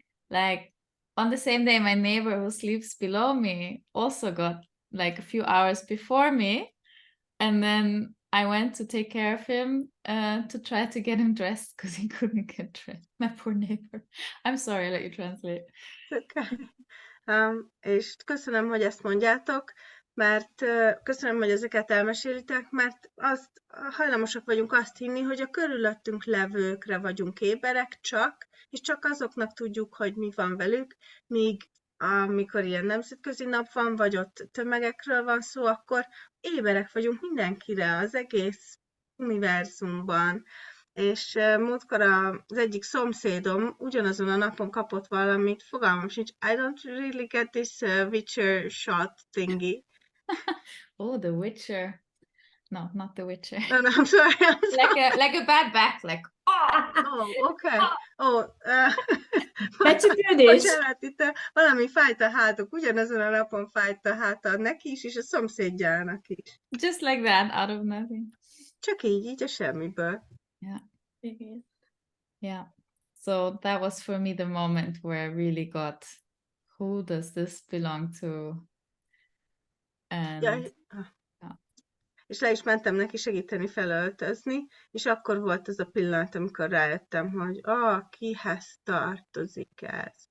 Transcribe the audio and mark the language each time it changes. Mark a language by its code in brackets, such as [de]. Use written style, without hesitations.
[en] Like on the same day, my neighbor who sleeps below me also got like a few hours before me. And then I went to take care of him to try to get him dressed because he couldn't get dressed. My poor neighbor. I'm sorry, I'll let you translate. Okay. [hu] És köszönöm, hogy ezt mondjátok, mert köszönöm, hogy ezeket elmesélitek, mert azt hajlamosak vagyunk azt hinni, hogy a körülöttünk levőkre vagyunk éberek csak, és csak azoknak tudjuk, hogy mi van velük, míg amikor ilyen nemzetközi nap van, vagy ott tömegekről van szó, akkor éberek vagyunk mindenkire, az egész univerzumban. És múltkor az egyik szomszédom ugyanazon a napon kapott valamit, fogalmam sincs, [en] I don't really get this Witcher shot thingy. Oh, the Witcher. No, not the Witcher. No, I'm sorry. Like a bad back, like, Oh, okay. Oh, Becsüködés. [hu] bocsánat, itt valami fájt a hátuk, ugyanazon a napon fájt a háta neki is, és a szomszédjának is. [en] just like that, out of nothing. [hu] Csak így a semmiből. [en] Yeah. Yeah. So that was for me the moment where I really got, who does this belong to? And [hu] Ja, és le is mentem neki segíteni felöltözni, és akkor volt az a pillanat, amikor rájöttem, hogy kihez tartozik ez?